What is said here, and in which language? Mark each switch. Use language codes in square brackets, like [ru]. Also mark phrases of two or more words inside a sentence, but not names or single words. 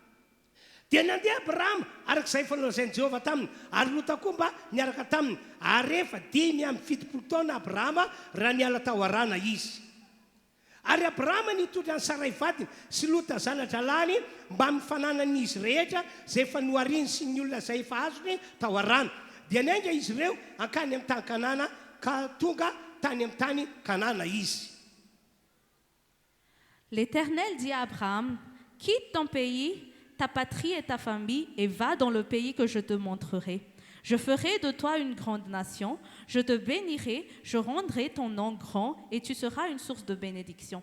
[mg] Dia nandeha Abrahama arak'izay fanaozain'i Jehova taminy ary Lota koa mba niaraka taminy ary efa 570 taona Abrahama raha niala tao arana izy. Ary Abrahama nitondra ny Sarai vadiny sy Lota zanatra lany mba mifanana n'izy rehetra izay efa nohariny sy ny olona izay efa azony tao arana. Dia nainga izy ireo ankany amin'ny tany Kanana ka tonga tany amin'ny tany Kanana izy. [fr] L'Éternel dit à Abraham, quitte ton pays, ta patrie et ta famille et va dans le pays que je te montrerai. Je ferai de toi une grande nation, je te bénirai, je rendrai ton nom grand et tu seras une source de bénédiction.